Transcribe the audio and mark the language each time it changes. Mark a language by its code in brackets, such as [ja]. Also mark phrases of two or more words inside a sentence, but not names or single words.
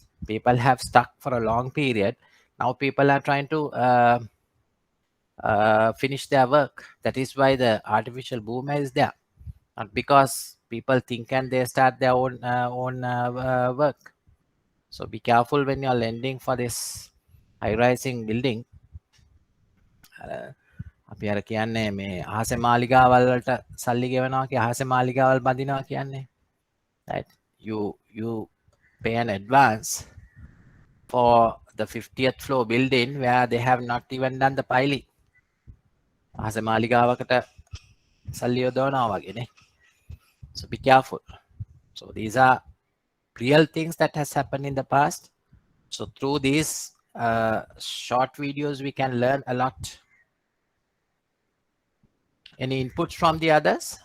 [en] People have stuck for a long period. Now people are trying to finish their work. That is why the artificial boom is there, not because people think and they start their own work. So be careful when you're lending for this high-rising building. [si] අපි අර කියන්නේ මේ අහසේ මාලිගාවල් වලට සල්ලි ගෙවනවා කිය අහසේ මාලිගාවල් බඳිනවා කියන්නේ, right? [en] You pay an advance for the 50th floor building where they have not even done the piling. [si] අහසේ මාලිගාවකට සල්ලි යොදවනවා වගේ නේ. [en] So be careful. So these are real things that has happened in the past. So through these short videos, we can learn a lot. Any inputs from the others?